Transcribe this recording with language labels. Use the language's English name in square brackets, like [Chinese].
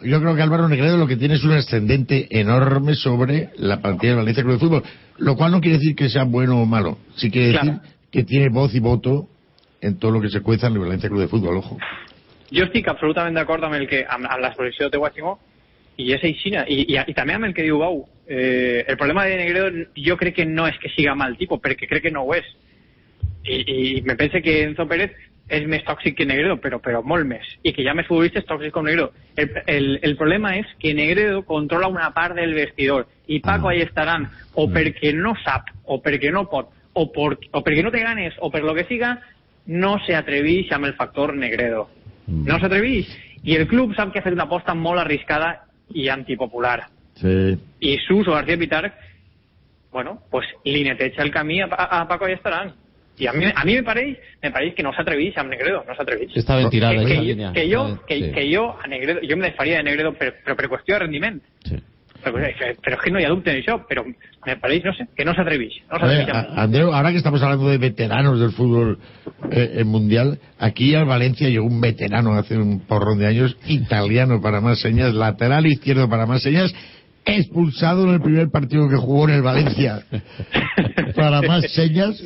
[Spanish] yo creo que Álvaro Negredo lo que tiene es un ascendente enorme sobre la plantilla del Valencia Club de Fútbol. Lo cual no quiere decir que sea bueno o malo. Sí quiere decir, claro, que tiene voz y voto en [Catalan] tot el que [Spanish] se cuece en el Valencia Club de Fútbol, ojo. [Catalan] Jo estic absolutament d'acord amb el que amb l'exposició de Guachimó i és aixina, i també amb el que diu Bau. El problema de Negredo jo crec que no és que siga mal tipus, perquè crec que no ho és. I me pense que Enzo Pérez és més tòxic que Negredo, però molt més. I que ja més futbolistes tòxics com Negredo. El problema és que Negredo controla una part del vestidor i Paco ahí estaran, o perquè no sap, o perquè no pot, o perquè no té ganes, o per lo que siga, no se atreveix amb el factor Negredo. No se atreveix. I el club sap que ha fet una aposta molt arriscada i antipopular. Sí. I Suso García Pitar, bueno, pues li neteja el camí a Paco i Estarán. I a mi me pareix que no s'atreveix amb Negredo, no s'atreveix. Està ben tirada. Que jo a Negredo, jo me desfaria de Negredo, però per qüestió de rendiment. Sí. [Spanish] Pero es que no hay adulto en el show, pero me parece, no sé, que no os atrevís. No os atrevís. Andreu, ahora que estamos hablando de veteranos del fútbol mundial, aquí al Valencia llegó un veterano hace un porrón de años, italiano para más señas, lateral izquierdo para más señas, expulsado en el primer partido que jugó en el Valencia para más señas.